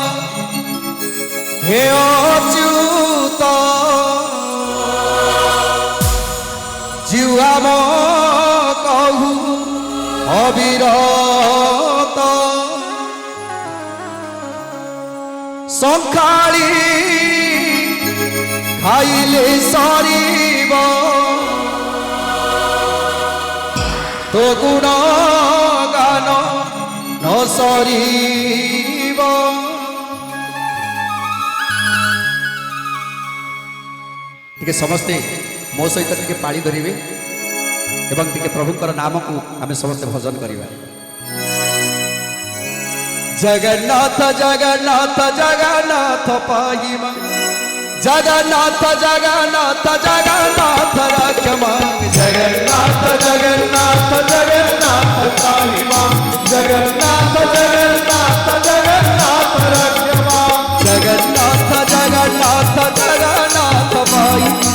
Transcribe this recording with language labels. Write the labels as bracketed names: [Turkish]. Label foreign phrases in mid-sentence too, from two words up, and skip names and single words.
[Odia] ହେ ଅଚ୍ୟୁତ ଜୀବା ମୋ କହୁ ଅବିରତ ସଂଖାଳି ଖାଇଲେ ସରିବ ତୋ ଗୁଣ ଗାନ ନ ସରିବ ଟିକେ ସମସ୍ତେ ମୋ ସହିତ ଟିକେ ପାଳି ଧରିବେ ଏବଂ ଟିକେ ପ୍ରଭୁକର ନାମ କୋ ଆମେ ସମସ୍ତେ ଭଜନ କରିବା ଜଗନ୍ନାଥ ଜଗନ୍ନାଥ ଜଗନ୍ନାଥ ପାହିମା ଜଗନ୍ନାଥ ଜଗନ୍ନାଥ ଜଗନ୍ନାଥ ରାଖମା ଜଗନ୍ନାଥ ଜଗନ୍ନାଥ ଜଗନ୍ନାଥ ପାହିମା ଜଗନ୍ନାଥ ଜଗନ୍ନାଥ ଜଗନ୍ନାଥ ରାଖମା ଜଗନ୍ନାଥ ଜଗନ୍ନାଥ ଜଗନ୍ନାଥ ପାହି